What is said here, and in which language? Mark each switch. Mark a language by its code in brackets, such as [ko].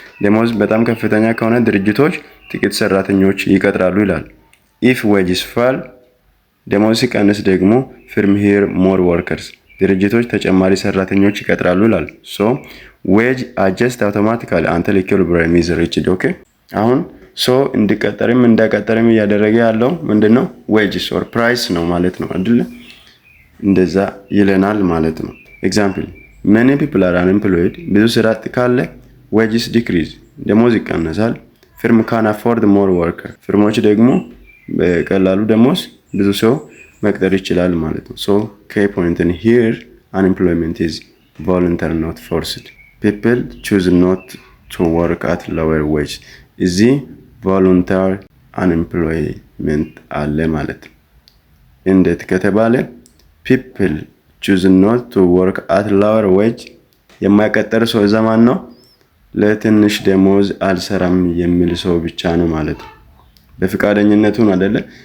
[am] ደሞዝ በጣም ከፍተኛ ከሆነ ድርጅቶች ጥቂት ሰራተኞች ይቀጥራሉ ይላል። [en] if wages fall [am] ደሞዝ ሲቀንስ ደግሞ [en] firm hire more workers [am] ድርጅቶች ተጨማሪ ሰራተኞች ይቀጥራሉ ይላል። [en] so wage adjust automatically until equilibrium is reached. [am] okay አሁን እንዲቀጠርም እንዳይቀጠርም እያደረገ ያለው ምንድነው? [en] wages or price [am] ነው ማለት ነው አይደለ? እንደዛ ይለናል ማለት ነው። [en] example many people are unemployed [am] ብዙ ስራ አጥ ካለ [en] wages decrease [am] ደሞዝ ይቀንሳል። [en] firm can afford more worker [am] firmoች ደግሞ በቀላሉ ደሞዝ ብዙ ሰው መቅጠር ይችላል ማለት ነው። [en] so key point in here unemployment is voluntary not forced. people choose not to work at lower wage. [am] እዚህ voluntary unemployment አለ ማለት ነው። እንዴት ከተባለ [en] people choose not to work at lower wage [am] የማይቀጠር ሰው ዘማን ነው ለትንሽ ደሞዝ አልሰራም የሚል ሰው ብቻ ነው ማለት ነው። በፍቃደኝነቱ አይደለ?